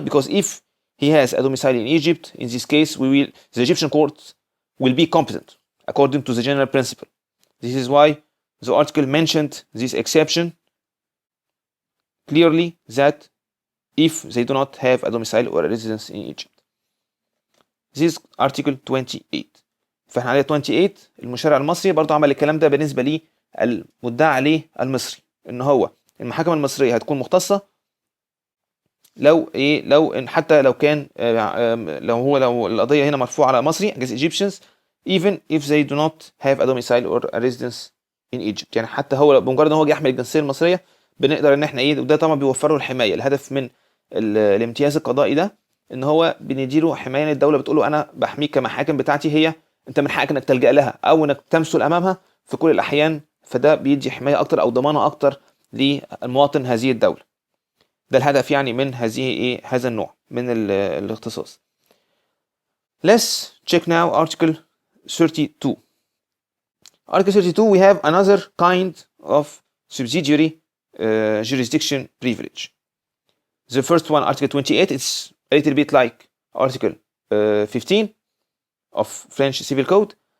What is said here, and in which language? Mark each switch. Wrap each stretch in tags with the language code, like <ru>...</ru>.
<en>Because if he has a domicile in Egypt, in this case the Egyptian court will be competent according to the general principle. This is why the article mentioned this exception clearly, that if they do not have a domicile or a residence in Egypt. This is article 28.</en> <ar>فاحنا عليه 28 المشرع المصري برضه عمل الكلام ده بالنسبة لي المدعى عليه المصري، ان هو المحاكم المصرية هتكون مختصة لو ان حتى لو كان لو القضية هنا مرفوعة على مصري</ar> <en>against Egyptians even if they do not have a domicile or a residence in Egypt.</en> <ar>يعني حتى هو بمجرد ان هو يحمل الجنسية المصرية بنقدر ان احنا وده طبعا بيوفر له الحماية. الهدف من الامتياز القضائي ده ان هو بنديله حماية. الدولة بتقول له انا بحميك كمحاكم بتاعتي، هي انت من حقك انك تلجأ لها او انك تمثل امامها في كل الاحيان، فده بيدي حماية اكتر او ضمانة اكتر للمواطن هذه الدولة. ده الهدف يعني من هذا النوع من الاختصاص.</ar> <en>Let's check now article 32. Article 32 we have another kind of subsidiary jurisdiction privilege. The first one, article 28, it's a little bit like article 15 of French Civil Code.</en>